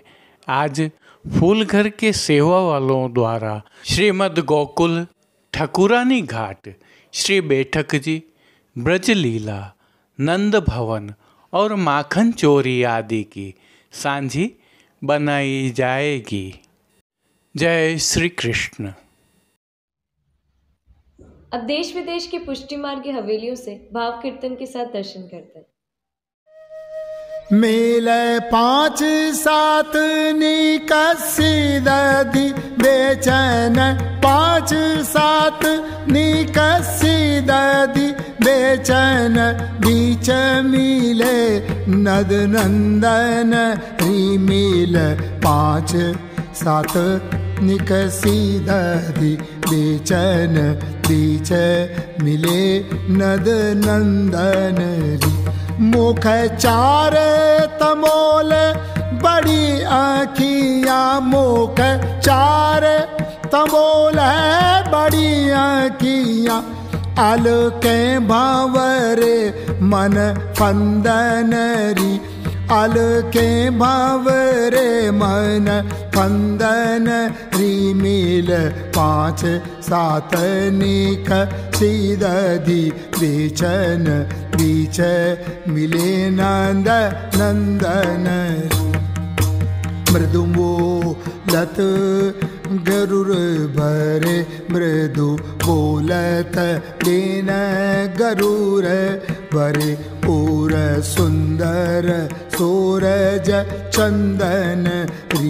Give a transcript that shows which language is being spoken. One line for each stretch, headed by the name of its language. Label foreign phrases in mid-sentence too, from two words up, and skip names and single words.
Hindi: आज फूलघर के सेवा वालों द्वारा श्रीमद् गोकुल, ठकुरानी घाट, श्री बैठक जी, ब्रजलीला, नंद भवन और माखन चोरी आदि की सांझी बनाई जाएगी। जय श्री कृष्ण। अब देश विदेश के पुष्टि मार्ग की हवेलियों से भाव कीर्तन के साथ दर्शन करते हैं।
Braj: मिले 5-7 निकसी दधि बेचैन, 5-7 निकसी दधि बेचैन, बीच मिले नद नंदन ही मिल, 5-7 निकसी दधि बेचैन, बीच मिले नद नंदन री, मुख 4 तमोल बड़ी आँखियाँ, मुख 4 तमोल है बड़ी आँखियाँ, अलके भावरे मन फंदन री, अलके भावरे मन फंदन री, मिल 5-7 निकसी दधि बेचैन, बीच मिले नंद नंदन। मृदु बोलत गरुड़ भरे, मृदु बोलत लेन गरुड़ भरे, और सुंदर सूरज चंदन री,